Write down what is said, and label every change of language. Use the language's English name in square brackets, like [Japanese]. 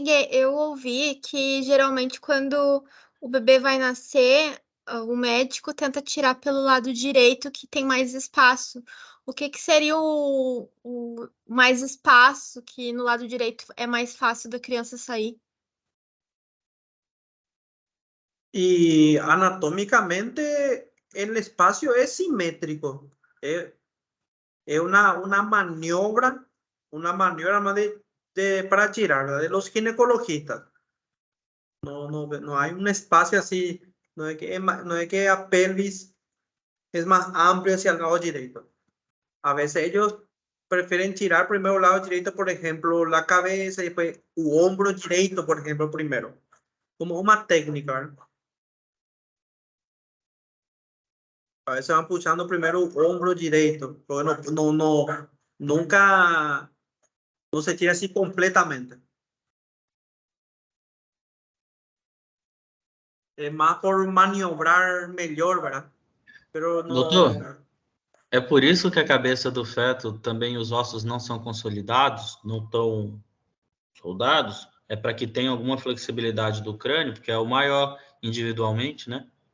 [Portuguese] eu ouvi que geralmente quando o bebê vai nascer, o médico tenta tirar pelo lado direito que tem mais espaço. O que seria o mais espaço que no lado direito é mais fácil da criança sair? [Spanish] Y anatómicamente el espacio es simétrico. Es una maniobra más para girar, ¿verdad? De los ginecologistas. No hay un espacio así, no es que [Portuguese] a pelvis [Spanish] es más amplio hacia el lado derecho. A veces ellos prefieren girar primero el lado derecho, por ejemplo, la cabeza y después u hombro derecho, por ejemplo, primero. Como una técnica, ¿verdad? A veces van puxando primero el hombro derecho, porque nunca, no se tira así completamente. Es más por maniobrar mejor, ¿verdad? Pero [Portuguese] Doutor, [Spanish] no. [Portuguese] é por isso que a cabeça do feto também os ossos não são consolidados, não estão soldados? É para que tenha alguma flexibilidade do crânio, porque é o maior individualmente, né?